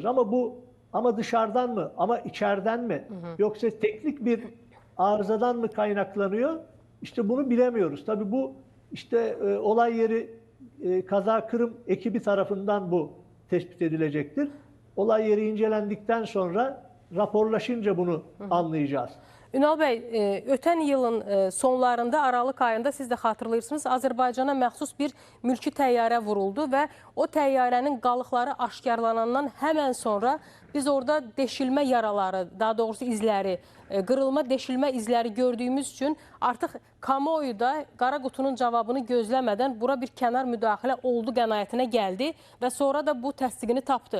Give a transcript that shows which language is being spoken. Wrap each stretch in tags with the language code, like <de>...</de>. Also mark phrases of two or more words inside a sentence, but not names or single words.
<tr>Ama dışarıdan mı, ama içeriden mi, yoksa teknik bir arızadan mı kaynaklanıyor? İşte bunu bilemiyoruz. Tabii bu işte olay yeri kaza kırım ekibi tarafından bu tespit edilecektir. Olay yeri incelendikten sonra raporlaşınca bunu anlayacağız.</tr> <az>Ünal bəy, ötən yılın sonlarında, Aralıq ayında siz də xatırlayırsınız, Azərbaycana məxsus bir mülki təyyarə vuruldu və o təyyarənin qalıqları aşkarlanandan həmən sonra biz orada deşilmə yaraları, daha doğrusu izləri, qırılma, deşilmə izləri gördüyümüz üçün artıq kamuoyu da qara qutunun cavabını gözləmədən bura bir kənar müdaxilə oldu qənaətinə gəldi və sonra da bu təsdiqini tapdı.</az>